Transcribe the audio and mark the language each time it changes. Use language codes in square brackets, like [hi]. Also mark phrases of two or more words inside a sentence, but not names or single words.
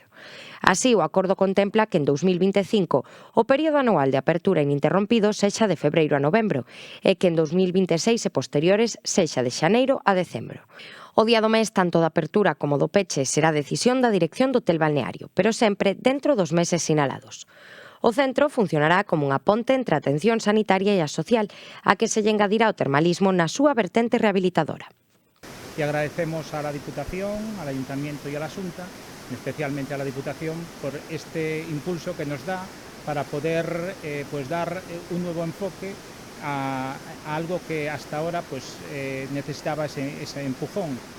[gl] Así, o acordo contempla que en 2025 o período anual de apertura ininterrompido sexa de febreiro a novembro e que en 2026 e posteriores sexa de xaneiro a decembro. O día do mes, tanto da apertura como do peche, será decisión da dirección do hotel balneario, pero sempre dentro dos meses sinalados. O centro funcionará como unha ponte entre a atención sanitaria e a social, a que se lle engadirá o termalismo na súa vertente rehabilitadora. [es] Y agradecemos a la Diputación, al Ayuntamiento y a la Xunta, especialmente a la Diputación, por este impulso que nos da para poder dar un nuevo enfoque a algo que hasta ahora necesitaba ese empujón.